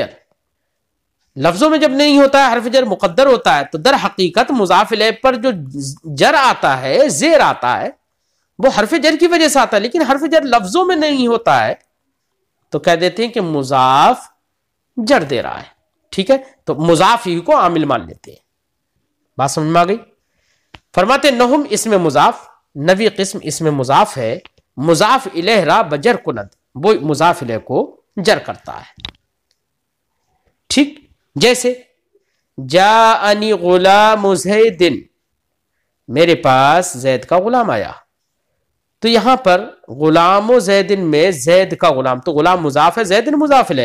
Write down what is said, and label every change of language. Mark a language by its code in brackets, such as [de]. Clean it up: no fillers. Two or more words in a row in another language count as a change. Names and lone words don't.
[ur] لفظوں میں جب نہیں ہوتا ہے حرف جر مقدر ہوتا ہے، تو در حقیقت مضاف الیہ پر جو جر آتا ہے، زیر آتا ہے، وہ حرف جر کی وجہ سے آتا ہے، لیکن حرف جر لفظوں میں نہیں ہوتا ہے تو کہہ دیتے ہیں کہ مضاف جر دے رہا ہے۔ ٹھیک ہے، تو مضاف ہی کو عامل مان لیتے ہیں۔ بات سمجھ میں آ گئی؟ فرماتے [fa] نہم اسم مضاف، [ur] نوی قسم اسم مضاف ہے، [fa] مضاف الیہ را بجر کند، [ur] وہ مضاف الیہ کو جر کرتا ہے۔ ٹھیک، جیسے [ar] جاءنی غلام زید، [ur] میرے پاس زید کا غلام آیا، تو یہاں پر غلام و زیدن میں زید کا غلام، تو غلام مضاف ہے، زیدن مضاف ہے۔